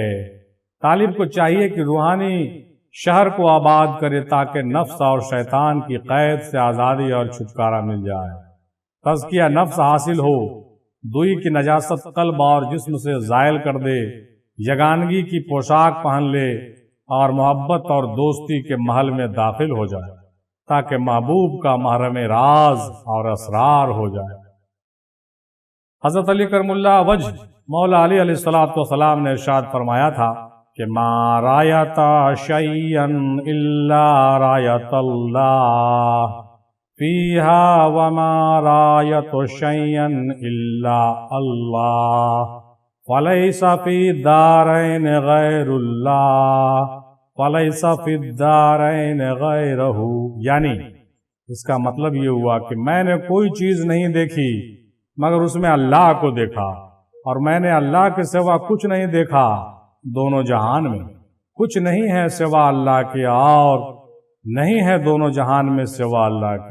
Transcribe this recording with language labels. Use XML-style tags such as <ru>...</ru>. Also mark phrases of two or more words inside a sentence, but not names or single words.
<ur>طالب کو چاہیے کہ روحانی شہر کو آباد کرے تاکہ نفس اور شیطان کی قید سے آزادی اور چھٹکارا مل جائے، تزکیہ نفس حاصل ہو، دوئی کی نجاست قلب اور جسم سے زائل کر دے، یگانگی کی پوشاک پہن لے اور محبت اور دوستی کے محل میں داخل ہو جائے تاکہ محبوب کا محرم راز اور اسرار ہو جائے۔ حضرت علی</ur> <ar>کرم اللہ وجہ</ar> <ur>مولا علی</ur> <ar>علیہ السلام</ar> <ur>نے ارشاد فرمایا تھا کہ</ur> <ar>ما رایت شیئا الا رایت اللہ فیہا وما رایت شیئا الا اللہ فلیس فی الدارین غیر اللہ فلیس فی الدارین غیرہ،</ar> <ur>یعنی اس کا مطلب یہ ہوا کہ میں نے کوئی چیز نہیں دیکھی مگر اس میں اللہ کو دیکھا، اور میں نے اللہ کے سوا کچھ نہیں دیکھا، دونوں جہان میں کچھ نہیں ہے سوا اللہ کے، اور نہیں ہے دونوں جہان میں سوا اللہ کے۔</ur>